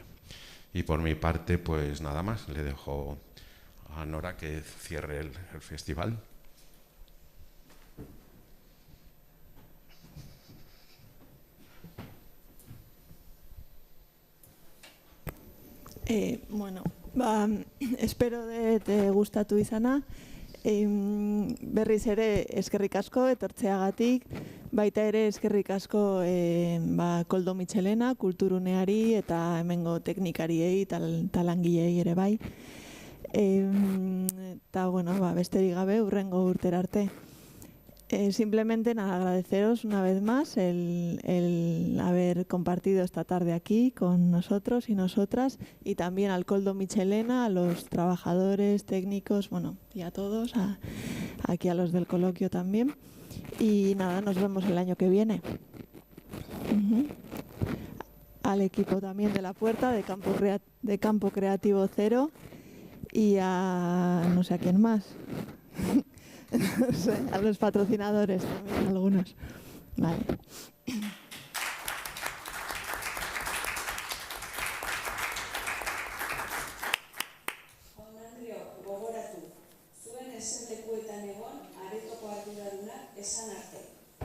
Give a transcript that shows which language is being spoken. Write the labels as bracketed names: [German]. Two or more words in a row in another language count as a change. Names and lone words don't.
[Spanish] Y por mi parte, pues nada más, le dejo a Nora que cierre el festival. Bueno, espero te [Basque] gustatu izana. Berriz ere eskerrik asko etortzeagatik, baita ere eskerrik asko Koldo Mitxelena, kulturuneari eta hemengo teknikariei eta langileei ere bai. Eta bueno, besterik gabe hurrengo urtera arte. [Spanish] Simplemente nada, agradeceros una vez más el haber compartido esta tarde aquí con nosotros y nosotras, y también al Koldo Mitxelena, a los trabajadores, técnicos, bueno, y a todos, aquí a los del coloquio también. Y nada, nos vemos el año que viene. Al equipo también de La Puerta, de Campo Creativo Cero, y a no sé a quién más. No sé, a los patrocinadores también, algunos. Vale. [Basque] Jaun-Andreok, gogoratu, zuen eserlekuetan egon, aretoko arduradunak esan arte.